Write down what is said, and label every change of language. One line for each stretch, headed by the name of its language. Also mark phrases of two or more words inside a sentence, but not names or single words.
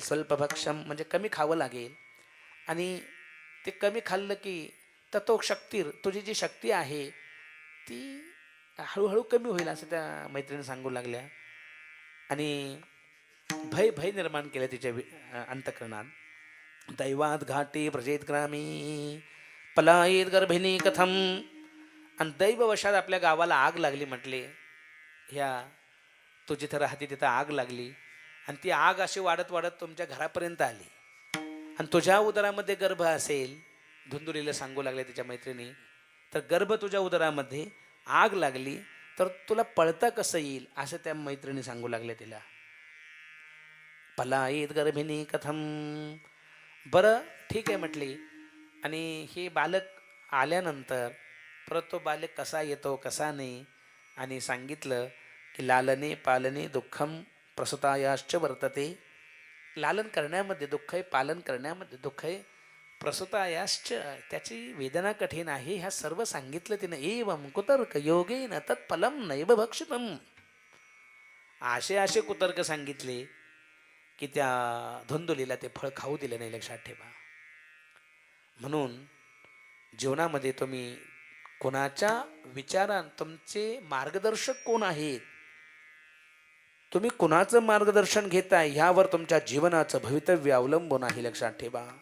Marathi: स्वल्पभक्षम म्हणजे कमी खावं लागेल आणि ते कमी खाल्लं की ततोशक्तीर, तुझी जी शक्ती आहे ती हळूहळू कमी होईल, असं त्या मैत्रिणी सांगू लागल्या. आणि भय निर्माण केलं तिच्या अंतःकरणात.
Sanskrit: दैवात घाटी प्रजेत ग्रामी पलायेत गर्भिणी कथम.
Marathi: आणि दैववशात आपल्या गावाला आग लागली म्हटले. ह्या तू जिथं राहते तिथं आग लागली आणि ती आग अशी वाढत वाढत तुमच्या घरापर्यंत आली आणि तुझ्या उदरामध्ये गर्भ असेल. धुंदुलीला सांगू लागले तिच्या मैत्रिणी, तर गर्भ तुझ्या उदरामध्ये आग लागली तर तुला पळता कसं येईल, असं त्या मैत्रिणी सांगू लागल्या तिला.
Sanskrit: पलायेत गर्भिणी कथम.
Marathi: बरं ठीक आहे म्हटली. आणि हे बालक आल्यानंतर परत तो बालक कसा येतो कसा नाही, आणि सांगितलं की
Sanskrit: लालने पालने दुःखम प्रसूतायाश्च वर्तते.
Marathi: लालन करण्यामध्ये दुःख आहे, पालन करण्यामध्ये दुःख आहे, प्रसूतायाश्च त्याची वेदना कठीण आहे. ह्या सर्व सांगितलं तिनं.
Sanskrit: एवं कुतर्क योगेन तत्फलम नैव भक्षितम.
Marathi: असे कुतर्क सांगितले की त्या धुंदुलीला ते फळ खाऊ दिलं नाही, लक्षात ठेवा. म्हणून जीवनामध्ये तुम्ही कोणाच्या विचारात, तुमचे मार्गदर्शक कोण आहेत, तुम्ही कोणाचं मार्गदर्शन घेताय ह्यावर तुमच्या जीवनाचं भवितव्य अवलंबून आहे, लक्षात ठेवा.